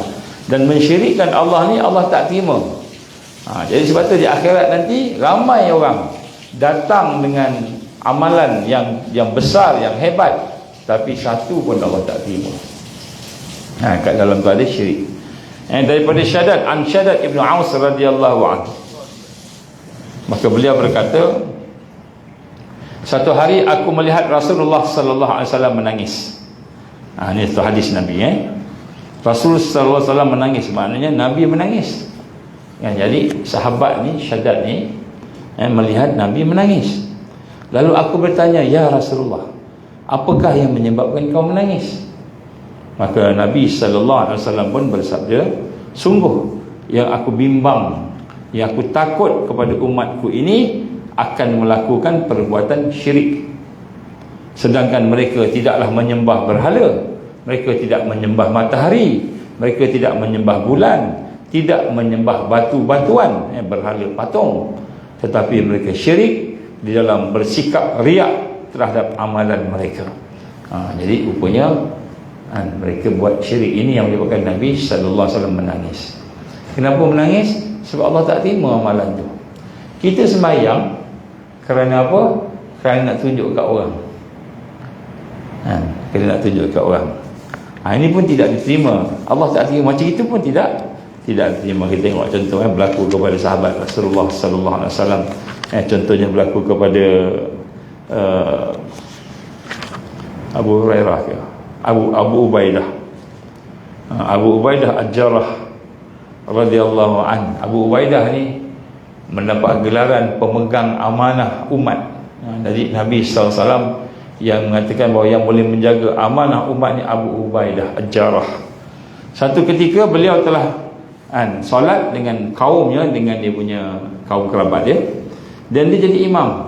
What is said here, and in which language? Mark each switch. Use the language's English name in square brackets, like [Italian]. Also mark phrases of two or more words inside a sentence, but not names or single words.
[Malay] Dan mensyirikkan Allah ni Allah tak terima. Jadi sebab tu di akhirat nanti ramai orang datang dengan amalan yang besar, yang hebat, tapi satu pun Allah tak terima. Kat dalam tu ada syirik. Daripada Syaddad, an Syaddad Ibn Aus [Arabic] رضي الله عنه, [Malay] maka beliau berkata, satu hari aku melihat Rasulullah [Arabic] صلى الله عليه وسلم [Malay] menangis. Ini satu hadis Nabi. Rasul [Arabic] صلى الله عليه وسلم [Malay] menangis, maknanya Nabi menangis. Jadi sahabat ni, Syaddad ni, melihat Nabi menangis. Lalu aku bertanya, ya Rasulullah, apakah yang menyebabkan kau menangis? Maka Nabi [Arabic] صلى الله عليه وسلم [Malay] pun bersabda, sungguh yang aku bimbang, yang aku takut kepada umatku ini akan melakukan perbuatan syirik, sedangkan mereka tidaklah menyembah berhala, mereka tidak menyembah matahari, mereka tidak menyembah bulan, tidak menyembah batu-batuan, berhala patung, tetapi mereka syirik di dalam bersikap riak terhadap amalan mereka. Jadi rupanya mereka buat syirik. Ini yang menyebabkan Nabi [Arabic] صلى الله عليه وسلم [Malay] menangis. Kenapa menangis? Sebab Allah tak terima amalan tu. Kita sembahyang kerana apa? Kerana nak tunjuk kat orang. Kerana nak tunjuk kat orang. Ini pun tidak diterima. Allah tak terima. Macam itu pun tidak diterima. Kita tengok contoh berlaku kepada sahabat Rasulullah [Arabic] صلى الله عليه وسلم. [Malay] Contohnya berlaku kepada Abu Hurairah ke? Abu Ubaidah. Abu Ubaidah Al-Jarrah [Arabic] رضي الله عن. [Malay] Abu Ubaidah ni mendapat gelaran pemegang amanah umat. Jadi Nabi [Arabic] صلى الله عليه وسلم [Malay] yang mengatakan bahawa yang boleh menjaga amanah umat ni Abu Ubaidah Al-Jarrah. Satu ketika beliau telah solat dengan kaumnya, dengan dia punya kaum kerabat dia, dan dia jadi imam.